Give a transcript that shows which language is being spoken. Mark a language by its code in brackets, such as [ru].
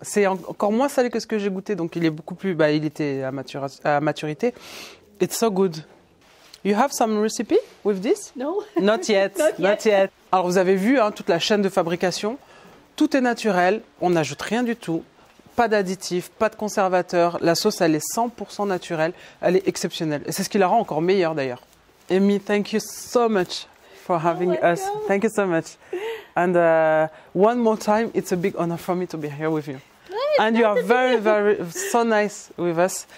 [fr] C'est encore moins salé que ce que j'ai goûté, donc il est beaucoup plus, il était à maturité. [en] It's so good. You have some recipe with this? No. Not yet. Not yet. [fr] Alors vous avez vu toute la chaîne de fabrication. Tout est naturel. On n'ajoute rien du tout. Pas d'additifs, pas de conservateurs. La sauce, elle est 100% naturelle. Elle est exceptionnelle. Et c'est ce qui la rend encore meilleure d'ailleurs. [en] Amy, thank you so much for having us. Thank you so much. And one more time, it's a big honor for me to be here with you. And you are very, very, so nice with us.